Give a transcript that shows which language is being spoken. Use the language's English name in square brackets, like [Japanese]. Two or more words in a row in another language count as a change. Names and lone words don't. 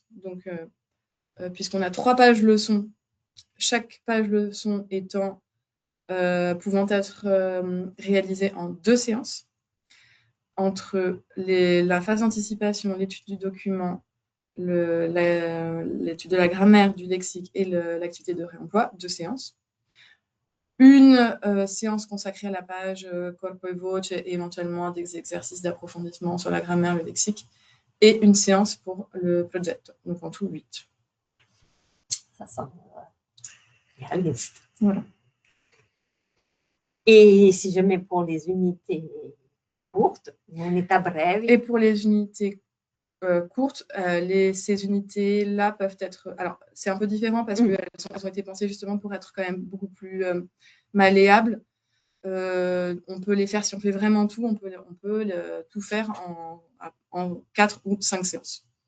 [French] Donc, puisqu'on a 3 pages leçons, chaque page leçon pouvant être réalisée en 2 séances. entre la phase d'anticipation, l'étude du document, l'étude de la grammaire, du lexique et l'activité de réemploi, 2 séances. Une séance consacrée à la page [Italian] corpo e voce [French] et éventuellement des exercices d'approfondissement sur la grammaire, le lexique, et une séance pour le progetto, donc en tout 8. Ça semble réaliste. Voilà. Et si je mets pour les unités courtes, [Italian] unità brevi. [French] Et pour les unités courtes, ces unités-là peuvent être... Alors, c'est un peu différent parce qu'elles ont été pensées justement pour être quand même beaucoup plus malléables. On peut les faire, si on fait vraiment tout, on peut tout faire en 4 ou 5 séances.